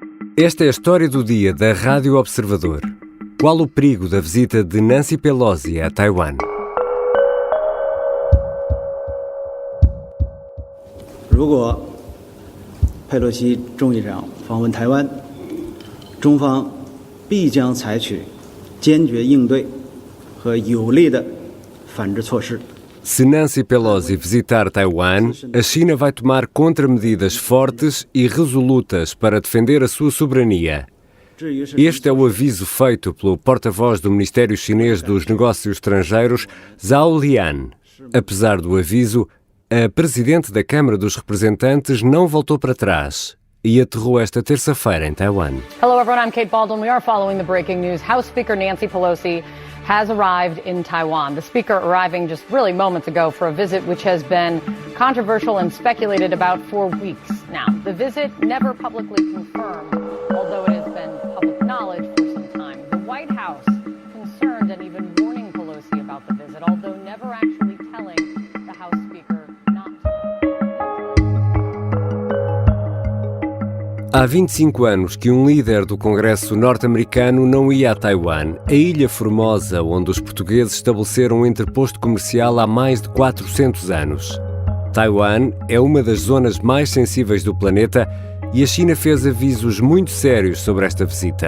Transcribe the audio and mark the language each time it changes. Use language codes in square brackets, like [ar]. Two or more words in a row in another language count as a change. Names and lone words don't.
[pt] Esta é a história do dia da Rádio Observador. Qual o perigo da visita de Nancy Pelosi a Taiwan? [zh] 如果佩洛西众议长访问台湾，中方必将采取坚决应对和有力的反制措施。 [pt] Se Nancy Pelosi visitar Taiwan, a China vai tomar contramedidas fortes e resolutas para defender a sua soberania. Este é o aviso feito pelo porta-voz do Ministério Chinês dos Negócios Estrangeiros, Zhao Liyan. Apesar do aviso, a presidente da Câmara dos Representantes não voltou para trás e aterrou esta terça-feira em Taiwan. [en] Hello everyone, I'm Kate Baldwin. We are following the breaking news. House Speaker Nancy Pelosi has arrived in Taiwan. The speaker arriving just really moments ago for a visit which has been controversial and speculated about for weeks now. The visit never publicly confirmed, although it has been public knowledge for some time. The White House concerned and even warning Pelosi about the visit, although never actually telling the House Speaker not to. [pt] Há 25 anos que um líder do Congresso norte-americano não ia a Taiwan, a Ilha Formosa, onde os portugueses estabeleceram um interposto comercial há mais de 400 anos. Taiwan é uma das zonas mais sensíveis do planeta e a China fez avisos muito sérios sobre esta visita.